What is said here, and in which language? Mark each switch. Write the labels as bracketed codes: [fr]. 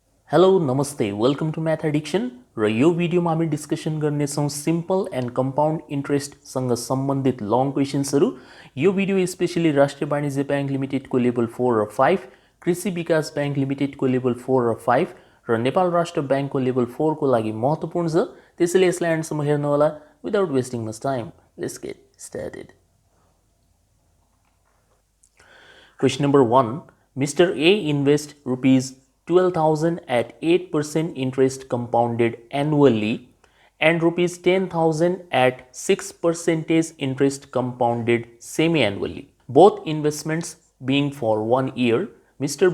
[ne] Hello नमस्ते [en] welcome to math addiction [ne] र यो भिडियोमा हामी डिस्कसन गर्नेछौँ सिम्पल एन्ड कम्पाउन्ड इन्ट्रेस्टसँग सम्बन्धित लङ क्वेसन्सहरू। यो भिडियो स्पेशली राष्ट्रिय वाणिज्य ब्याङ्क लिमिटेडको लेभल 4 र 5, कृषि विकास ब्याङ्क लिमिटेडको लेभल 4 र 5 र नेपाल राष्ट्र ब्याङ्कको लेभल 4 को लागि महत्त्वपूर्ण छ। त्यसैले यसलाई एन्डसम्म हेर्नुहोला। [en] Without wasting much time, let's get started. Question number 1. Mr. A invests rupees 12,000 at 8% interest compounded annually and rupees 10,000 at 6% interest compounded semi-annually. Both investments being for 1 year, Mr.